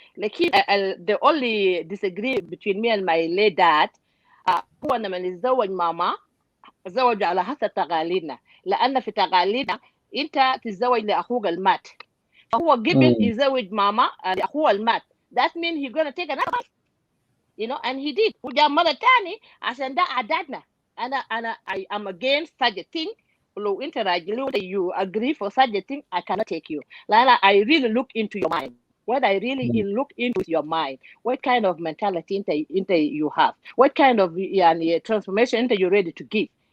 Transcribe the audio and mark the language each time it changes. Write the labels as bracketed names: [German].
[Arabic] لكن [English] the only disagree between me and my late dad [Arabic] هو لما نتزوج ماما تزوج على حسب تقاليدنا. لأن في تقاليدنا أنت تتزوج لأخوك المات. فهو قبل يزوج ماما لأخوه المات. [English] That means he's gonna take another wife. And he did. [Arabic] وجاء مرة تاني عشان ده عاداتنا. [English] I am against such a thing. [Arabic] لو انت راجل [English] you agree for such a thing, I cannot take you. I really look into your mind. What I really look into your mind. What kind of mentality you have? What kind of transformation you're ready to give?